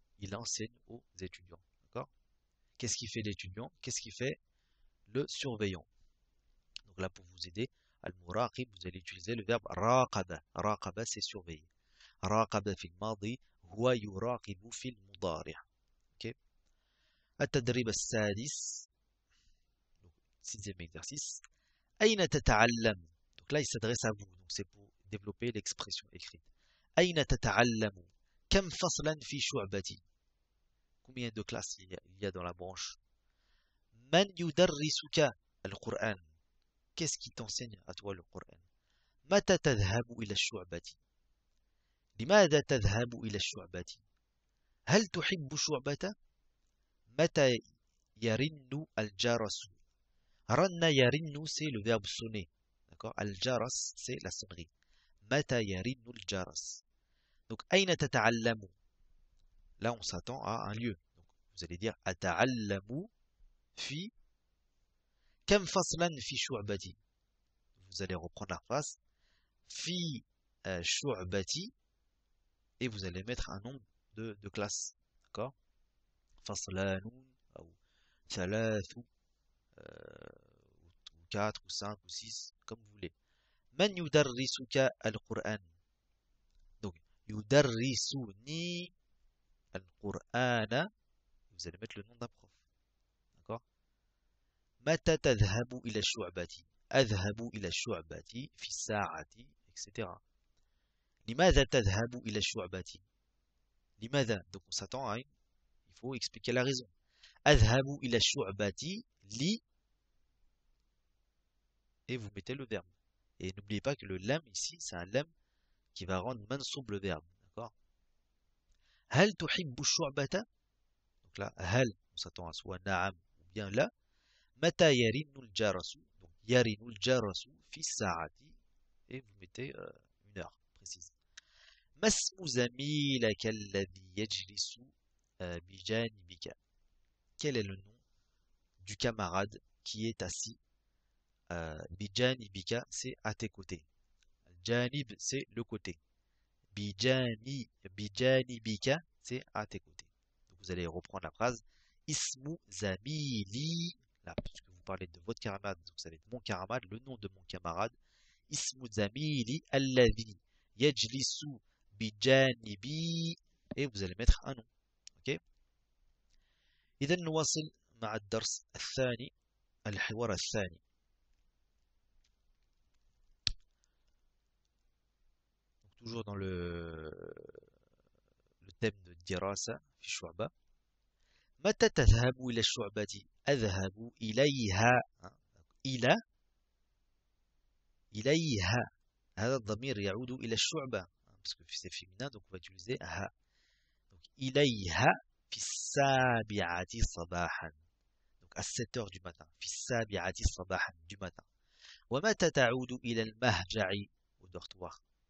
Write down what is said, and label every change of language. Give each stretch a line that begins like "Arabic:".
French: Il enseigne aux étudiants. D'accord? Qu'est-ce qui fait l'étudiant? Qu'est-ce qui fait le surveillant? Donc là, pour vous aider, al-muraqib, vous allez utiliser le verbe raqaba. Raqaba, c'est surveiller.
Arabic: Raqaba في الماضي هو يراقب في المضارع.
French: Ok?
Arabic: التدريب السادس.
French: Sixième exercice.
Arabic: أين تتعلم?
French: Donc là, il s'adresse à vous. Donc c'est pour développer l'expression écrite.
Arabic: أين تتعلم؟ كم فصلا في شعبتي؟
French: Combien de classes il y a dans la branche?
Arabic: من يدرسك القرآن?
French: Qu'est-ce qui t'enseigne à toi le Coran?
Arabic: متى تذهب إلى الشعبة؟ لماذا تذهب إلى الشعبة؟ هل تحب الشعبة؟ متى يرن الجرس؟ رن يرن
French: c'est le verbe sonner. D'accord? الجرس c'est la sonnerie.
Arabic: متى يرن الجرس؟ Donc أين تتعلم?
French: Là on s'attend à un lieu. Donc, vous allez dire
Arabic: أتعلم في كم فصلا في شعبتي.
French: Vous allez reprendre la phrase في شعبتي et vous allez mettre un nombre de classes. D'accord? فصلان ou ثلاث ou 4 ou 5 ou 6 comme vous voulez.
Arabic: من يدرسك القرآن? Donc يدرسني القرآن.
French: Vous allez mettre le nom d'un prof. D'accord?
Arabic: متى تذهب إلى الشعبة؟ أذهب إلى الشعبة في الساعة etc. لماذا تذهب إلى الشعبة؟ لماذا؟
French: Donc on s'attend à il faut expliquer la raison.
Arabic: أذهب إلى الشعبة لي
French: et vous mettez le verbe. Et n'oubliez pas que le lam ici, c'est un lam qui va rendre mansoub le verbe.
Arabic: D'accord? هل تحب الشعبة?
French: Donc là, هل, on s'attend à soit نعم ou bien là.
Arabic: متى يرن الجرس?
French: Donc
Arabic: يرن الجرس في الساعة
French: et vous mettez une heure précise.
Arabic: ما اسم زميلك الذي يجلس بجانبك?
French: Quel est le nom du camarade qui est assis بجانبك c'est à tes côtés. Janib c'est le côté. بجانبك c'est à tes côtés. Donc vous allez reprendre la phrase.
Arabic: Ismu zamili.
French: Là, puisque vous parlez de votre camarade, vous savez de mon camarade, le nom de mon camarade.
Arabic: Ismu zamili alladhi yajlisu bijanibi.
French: Et vous allez mettre un nom. Ok?
Arabic: إذا نواصل مع الدرس الثاني الحوار الثاني.
French: Toujours dans le thème de
Arabic: dirasa fi shu'ba. متى تذهب إلى الشعبة أذهب إليها إلى إليها هذا الضمير يعود إلى الشعبة
French: parce que c'est féminin donc on va utiliser
Arabic: ها donc إليها في السابعة صباحا
French: donc à 7 heures du matin
Arabic: في السابعة صباحا
French: du matin
Arabic: ومتى تعود إلى المهجع
French: au dortoir